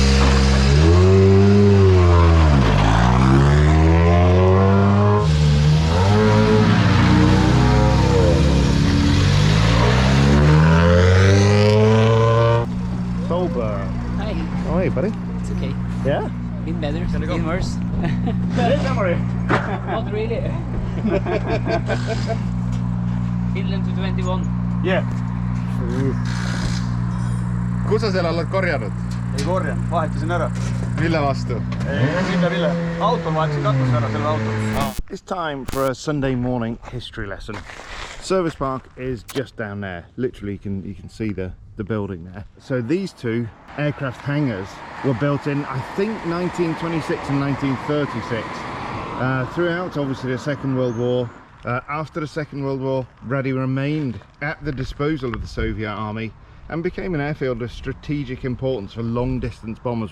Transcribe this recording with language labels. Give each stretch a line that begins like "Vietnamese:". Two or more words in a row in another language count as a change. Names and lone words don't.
English: Hi. Oh, hey, buddy. It's okay. Yeah? Been better, been worse. Don't worry. Not really. Finland to 21. Yeah.
Estonian: Kus sa selle oled korjanud? Ei korjanud, vahetasin ära. Mille vastu? Mille? Autol vahetasin katuse ära, selle auto.
English: It's time for a Sunday morning history lesson. Service park is just down there. Literally, you can see the building there. So these two aircraft hangars were built in, I think, 1926 and 1936. Throughout, obviously, the Second World War. After the Second World War, Rady remained at the disposal of the Soviet army and became an airfield of strategic importance for long-distance bombers.